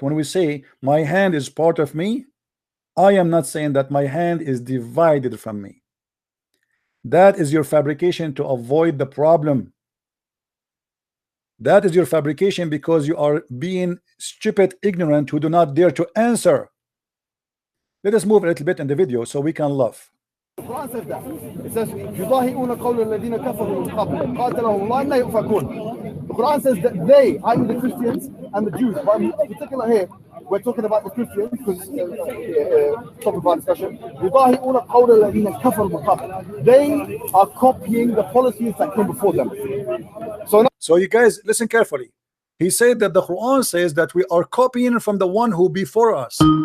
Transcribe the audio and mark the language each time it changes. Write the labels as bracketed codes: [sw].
[en] When we say my hand is part of me, I am not saying that my hand is divided from me. That is your fabrication to avoid the problem. That is your fabrication because you are being stupid, ignorant, who do not dare to answer. Let us move a little bit in the video so we can laugh. The Quran says that. [ar] It says, يُضَاهِئُونَ قَوْلَ الَّذِينَ كَفَرُوا مِنْ قَبْلِ قَاتَلَهُمُ اللَّهُ أَنَّ يُؤْفَكُونَ. The Quran says that they, i.e. [en] the Christians and the Jews, but in particular here, we're talking about the Christians because topic of our discussion. [ar] يُضَاهِئُونَ قَوْلَ الَّذِينَ كَفَرُوا مِنْ قَبْلِ. [en] They are copying the policies that came before them. So you guys listen carefully. He said that the Quran says that we are copying from the one who before us.